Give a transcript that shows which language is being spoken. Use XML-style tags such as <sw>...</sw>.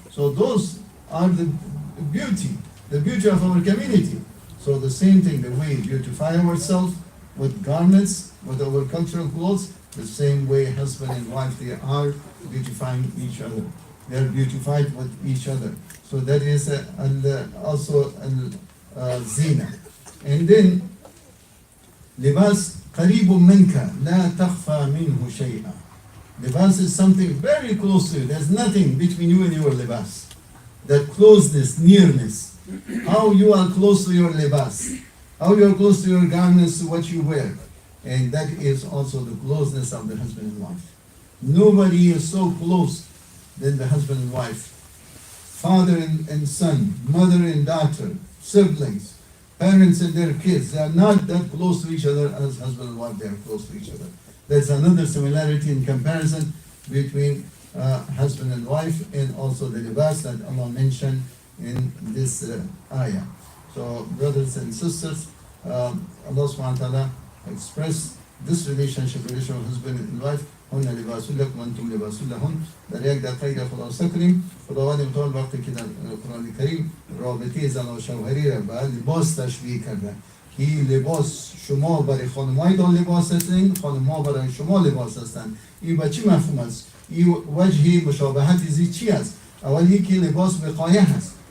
<en>So those are the beauty of our community. So the same thing, the way we beautify ourselves with garments, with our cultural clothes, the same way husband and wife, they are beautifying each other. They are beautified with each other. So that is also zina.</en> <ar>And then libas قريب منك لا تخفى منه شيئا.</ar> <en>Libas is something very close to you. There's nothing between you and your libas. That closeness, nearness. How you are close to your libas. How you are close to your garments, to what you wear. And that is also the closeness of the husband and wife. Nobody is so close than the husband and wife. Father and son, mother and daughter, siblings, parents and their kids, they are not that close to each other as husband and wife, they are close to each other. That's another similarity in comparison between husband and wife, and also the libas that Allah mentioned in this ayah. So brothers and sisters, Allah subhanahu wa ta'ala expressed this relationship of husband and wife.</en> <ar>هن لباس لكم وانتم لباس لهن.</ar> <fa>در یک دقیقه خلاصه کنیم. خداوند متعال وقتی که در قرآن کریم رابطه زن و شوهری را به لباس تشبیه کرده. این لباس شما برای خانم‌های دان لباس هستند، خانم‌ها برای شما لباس هستند. این به چی مفهوم است؟ این وجه مشابهت زی چی است؟ اولی که لباس وقایه هست.</fa>